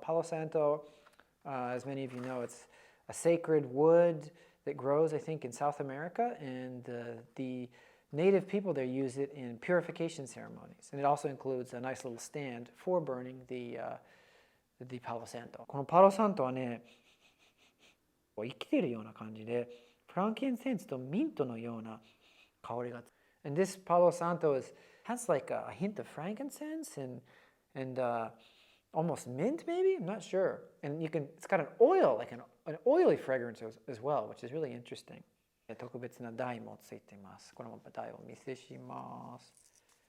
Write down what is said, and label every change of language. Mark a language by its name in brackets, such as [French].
[English] Palo Santo, as many of you know, it's a sacred wood that grows, I think, in South America, and the native people there use it in purification ceremonies. And it also includes a nice little stand for burning the Palo Santo. [Japanese] このパロサントはね、生きているような感じで、フランキンセンスとミントのような香りが。 [English] And this Palo Santo has like a hint of frankincense and almost mint maybe? I'm not sure. And it's got an oil, like an oily fragrance as well, which is really interesting. [Japanese] 特別な台もついています。この台をお見せします。